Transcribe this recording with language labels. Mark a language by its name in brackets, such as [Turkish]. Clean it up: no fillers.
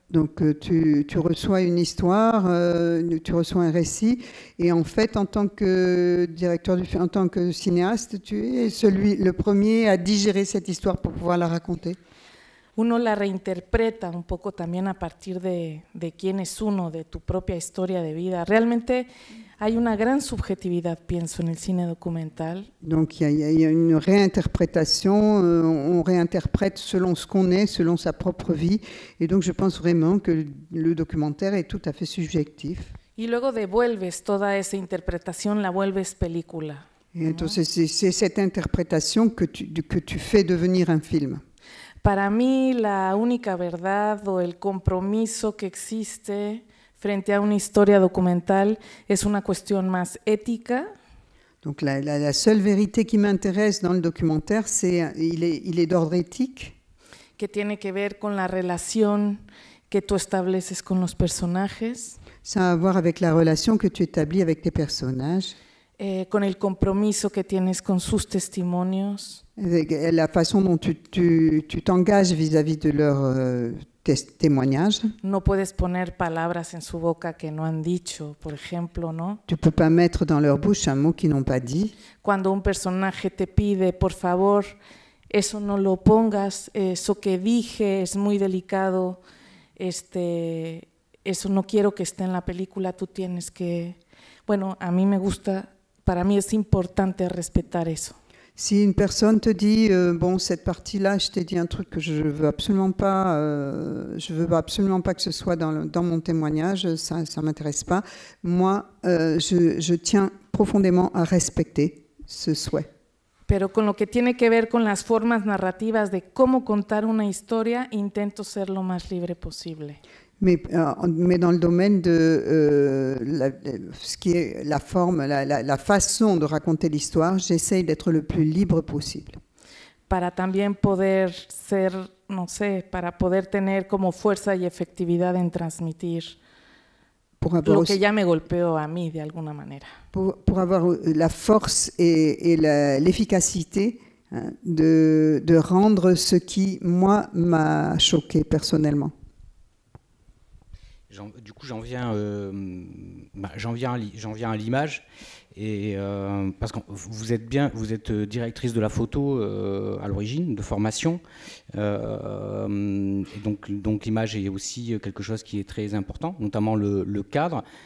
[French] Donc tu reçois une histoire, tu reçois un récit, et en fait, en tant que directeur du film, en tant que cinéaste, tu es le premier à digérer cette histoire pour pouvoir la raconter. [Spanish] Uno la reinterpreta un poco también a partir de quién es uno, de tu propia historia de vida. Realmente hay una gran subjetividad, pienso, en el cine documental. [French] Donc il y a une réinterprétation, on réinterprète selon ce qu'on est, selon sa propre vie, et donc je pense vraiment que le documentaire est tout à fait subjectif. [Spanish] Y luego devuelves toda esa interpretación, la vuelves película. [French] Et entonces c'est cette interprétation que tu fais devenir un film. [Spanish] Para mí, la única verdad o el compromiso que existe frente a una historia documental es una cuestión más ética. [French] Donc la seule vérité qui m'intéresse dans le documentaire, il est d'ordre éthique. [Spanish] Que tiene que ver con la relación que tú estableces con los personajes. [French] Ça a à voir avec la relation que tu établis avec tes personnages. [Spanish] Con el compromiso que tienes con sus testimonios. [French] La façon dont tu t'engages vis-à-vis de leurs témoignages. [Spanish] No puedes poner palabras en su boca que no han dicho, por ejemplo, ¿no? [French] Tu peux pas mettre dans leur bouche un mot qu'ils n'ont pas dit. [Spanish] Cuando un personaje te pide, por favor, eso no lo pongas, eso que dije es muy delicado, eso no quiero que esté en la película, tú tienes que... Bueno, a mí me gusta, para mí es importante respetar eso. [French] Si une personne te dit bon, cette partie-là, je t'ai dit un truc que je veux absolument pas que ce soit dans mon témoignage, ça m'intéresse pas. Moi, je tiens profondément à respecter ce souhait. [Spanish] Pero con lo que tiene que ver con las formas narrativas de cómo contar una historia, intento ser lo más libre posible. [French] Mais dans le domaine de ce qui est la forme, la façon de raconter l'histoire, j'essaye d'être le plus libre possible. [Spanish] Para también poder ser, no sé, para poder tener como fuerza y efectividad en transmitir lo que ya me golpeó a mí de alguna manera. [French] Pour avoir la force et l'efficacité de rendre ce qui, moi, m'a choqué personnellement. Du coup, j'en viens à l'image, et parce que vous êtes directrice de la photo à l'origine, de formation, et donc l'image est aussi quelque chose qui est très important, notamment le cadre.